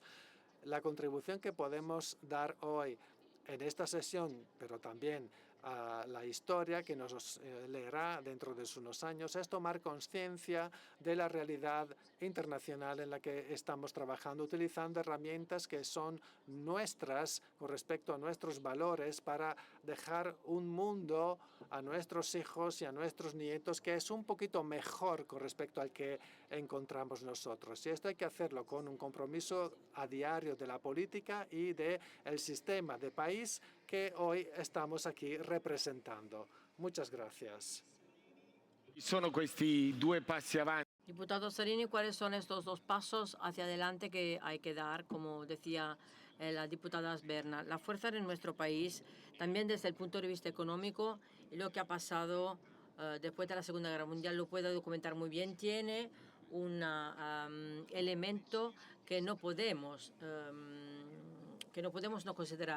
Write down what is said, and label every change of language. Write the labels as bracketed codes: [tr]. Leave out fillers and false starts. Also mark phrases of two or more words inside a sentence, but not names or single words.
[es] La contribución que podemos dar hoy en esta sesión, pero también a la historia que nos leerá dentro de unos años, es tomar conciencia de la realidad internacional en la que estamos trabajando, utilizando herramientas que son nuestras con respecto a nuestros valores para dejar un mundo a nuestros hijos y a nuestros nietos que es un poquito mejor con respecto al que encontramos nosotros. Y esto hay que hacerlo con un compromiso a diario de la política y del sistema de país que hoy estamos aquí representando. Muchas gracias. [it] Sono questi due passi avanti. [es] Diputado Salini, ¿cuáles son estos dos pasos hacia adelante que hay que dar, como decía la diputada Sberna? La fuerza de nuestro país, también desde el punto de vista económico, y lo que ha pasado después de la Segunda Guerra Mundial lo puede documentar muy bien, tiene un elemento que no podemos no considerar.